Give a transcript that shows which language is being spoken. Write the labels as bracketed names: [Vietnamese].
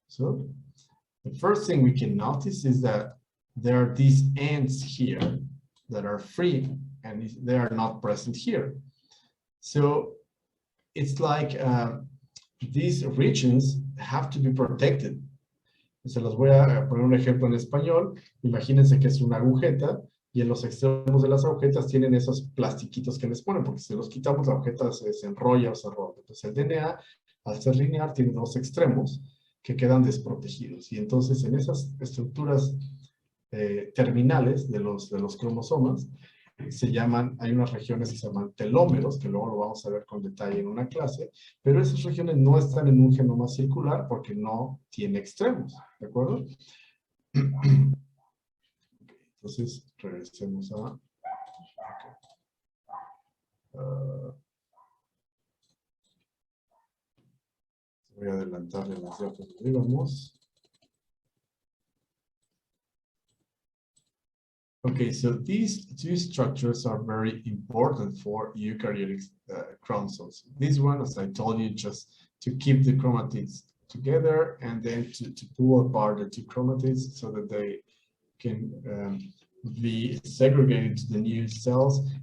[English] So the first thing we can notice is that there are these ends here that are free, and they are not present here. So it's like these regions have to be protected. [Spanish] Se los voy a poner un ejemplo en español. Imagínense que es una agujeta y en los extremos de las agujetas tienen esos plastiquitos que les ponen, porque si los quitamos la agujeta se enrolla o se rompe. Entonces el DNA, al ser lineal, tiene dos extremos que quedan desprotegidos. Y entonces en esas estructuras terminales de los cromosomas se llaman, hay unas regiones que se llaman telómeros, que luego lo vamos a ver con detalle en una clase, pero esas regiones no están en un genoma circular porque no tiene extremos, ¿de acuerdo? Entonces, regresemos a... voy a adelantarle las datos donde íbamos. [English] Okay, so these two structures are very important for eukaryotic chromosomes. This one, as I told you, just to keep the chromatids together and then to pull apart the two chromatids so that they can be segregated to the new cells.